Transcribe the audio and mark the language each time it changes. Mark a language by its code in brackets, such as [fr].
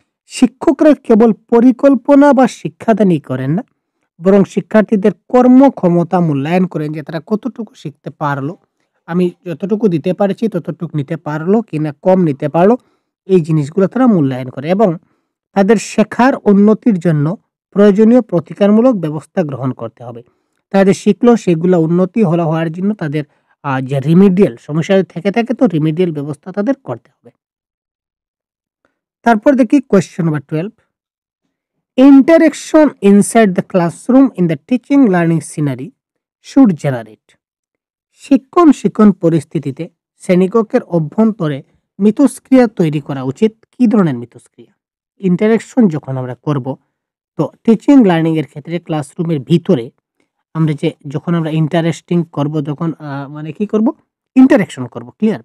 [bn] শিক্ষকরা কেবল পরিকল্পনা বা শিক্ষাদানই করেন না, বরং শিক্ষার্থীদের কর্মক্ষমতা মূল্যায়ন করেন, যে তারা কতটুকু শিখতে পারলো, আমি যতটুকু দিতে পারছি ততটুকু নিতে পারলো কিনা, কম নিতে পারলো, এই জিনিসগুলো তারা মূল্যায়ন করে এবং তাদের শেখার উন্নতির জন্য প্রয়োজনীয় প্রতিকারমূলক ব্যবস্থা গ্রহণ করতে হবে। তাদের শিখলো সেগুলো উন্নতি হওয়ার জন্য তাদের যে রিমিডিয়াল সমস্যা থেকে থাকে, তো রিমিডিয়াল ব্যবস্থা তাদের করতে হবে। তারপর দেখি question number 12। [en] Interaction inside the classroom in the teaching learning scenery should generate. [bn] শিক্ষণ পরিস্থিতিতে শ্রেণীকক্ষের অভ্যন্তরে মিথস্ক্রিয়া তৈরি করা উচিত। কি ধরনের মিথস্ক্রিয়া? ইন্টারেকশন যখন আমরা করব, তো টিচিং লার্নিং এর ক্ষেত্রে ক্লাসরুমের ভিতরে আমরা যে যখন আমরা ইন্টারেস্টিং করব, তখন মানে কি করব, ইন্টারেকশন করব। ক্লিয়ার?